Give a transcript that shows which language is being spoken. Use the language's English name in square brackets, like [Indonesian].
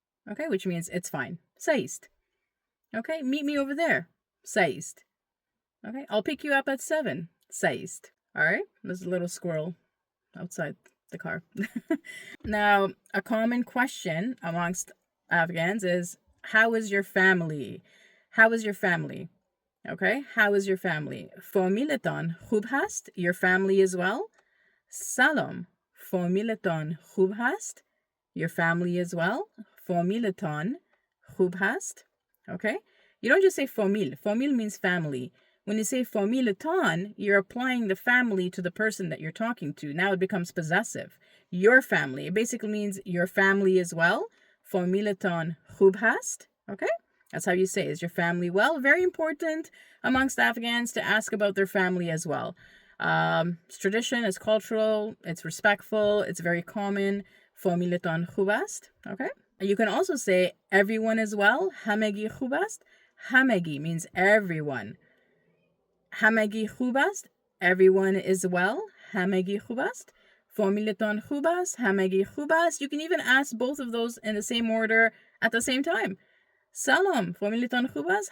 [English] Okay? Which means it's fine. Seist. Okay? Meet me over there. Seist. Okay? I'll pick you up at 7. Seist. All right? There's a little squirrel outside the car. Now, a common question amongst Afghans is, how is your family? How is your family? Okay, how is your family? [Persian] Familietan خوب هست? [English] Your family as well? Salam. [Persian] Familietan خوب هست? [English] Your family as well? [Persian] Familietan خوب هست? [English] Okay, you don't just say famil. Famil means family. When you say familietan, you're applying the family to the person that you're talking to. Now it becomes possessive. Your family. It basically means your family as well. [Persian] Familietan خوب هست? [English] Okay? That's how you say, is your family well? Very important amongst Afghans to ask about their family as well. It's tradition, it's cultural, it's respectful, it's very common. [Persian] Familietan خوب است? [English] Okay? You can also say everyone as well. [Persian] Hamegi خوب است? Hamegi [English] means everyone. [Persian] Hamegi خوب است? [English] Everyone is well. [Persian] Hamegi خوب است? Familietan خوب است? Hamegi خوب است? [English] You can even ask both of those in the same order at the same time. [Persian] Salam, familietan خوب است?